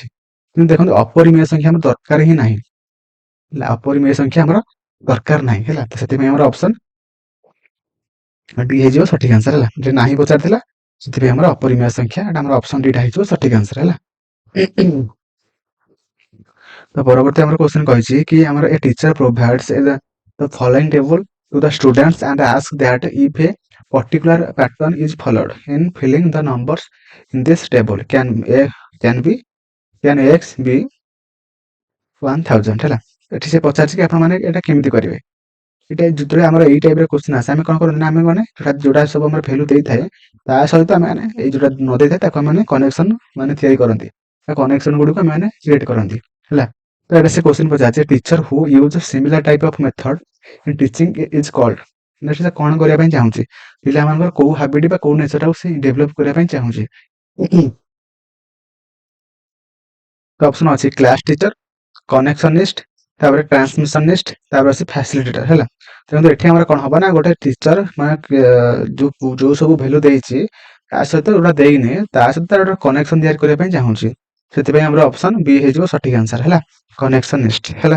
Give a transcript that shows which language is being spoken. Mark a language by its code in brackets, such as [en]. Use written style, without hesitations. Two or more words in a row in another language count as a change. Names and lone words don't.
[or] କିନ୍ତୁ ଦେଖନ୍ତୁ ଅପରିମେୟ ସଂଖ୍ୟା ଆମର ଦରକାର ହିଁ ନାହିଁ, ଅପରିମେୟ ସଂଖ୍ୟା ଆମର ଦରକାର ନାହିଁ ହେଲା। ତ ସେଥିପାଇଁ ଆମର ଅପସନ ଡି ହେଇଯିବ ସଠିକ ଆନ୍ସର ହେଲା। ଯେ ନାହିଁ ପଚାରିଥିଲା ସେଥିପାଇଁ ଆମର ଅପରିମେୟ ସଂଖ୍ୟା, ଏଟା ଆମର ଅପସନ ଡିଟା ହେଇଯିବ ସଠିକ ଆନ୍ସର ହେଲା। ତ ପରବର୍ତ୍ତୀ ଆମର କ୍ୱେଶ୍ଚନ କହିଛି କି ଆମର [en] a teacher provides the following table to the students and ask that if a particular pattern is followed in filling the numbers in this table can x be 1000 ହେଲା। [or] ଏଠି ସେ ପଚାରିଛି କି ଆପଣ ମାନେ ଏଟା କେମିତି କରିବେ। ଏଇଟା ଯେତେବେଳେ ଆମର ଏଇ ଟାଇପ ର କ୍ୱେଶ୍ଚନ ଆସେ ଆମେ କଣ କରନ୍ତି ନା, ଆମେ ମାନେ ଯୋଉଟା ସବୁ ଆମର ଭ୍ୟାଲୁ ଦେଇଥାଏ ତା ସହିତ ଆମେ ମାନେ ଏଇ ଯୋଉଟା ନ ଦେଇଥାଏ ତାକୁ ଆମେ କନେକ୍ସନ ମାନେ ତିଆରି କରନ୍ତି, କନେକ୍ସନ ଗୁଡିକୁ ଆମେ ମାନେ କ୍ରିଏଟ କରନ୍ତି ହେଲା। ତ ଏଟା ସେ କ୍ୱେଶ୍ଚନ ପଚାରିଛି [en] teacher who use similar type of method in teaching is called। [or] ସେ କଣ କରିବା ପାଇଁ ଚାହୁଁଛି, ପିଲାମାନଙ୍କର କୋଉ ହାବିଟ ବା କୋଉ ନେଚରଟାକୁ ସେ ଡେଭଲପ କରିବା ପାଇଁ ଚାହୁଁଛି। ଅପସନ ଅଛି [en] class teacher, [or] କନେକ୍ସନିଷ୍ଟ, ତାପରେ ଟ୍ରାନ୍ସମିଶନିଷ୍ଟ, ତାପରେ ଅଛି ଫ୍ୟାସିଲିଟେଟର ହେଲା। କିନ୍ତୁ ଏଠି ଆମର କଣ ହବ ନା, ଗୋଟେ ଟିଚର ମାନେ ଯୋଉ ସବୁ ଭ୍ୟାଲୁ ଦେଇଛି ତା ସହିତ ଯୋଉଟା ଦେଇନି ତା ସହିତ ତାର ଗୋଟେ କନେକ୍ସନ ତିଆରି କରିବା ପାଇଁ ଚାହୁଁଛି, ସେଥିପାଇଁ ଆମର ଅପସନ ବି ହେଇଯିବ ସଠିକ ଆନ୍ସର ହେଲା, କନେକ୍ସନିଷ୍ଟ ହେଲା।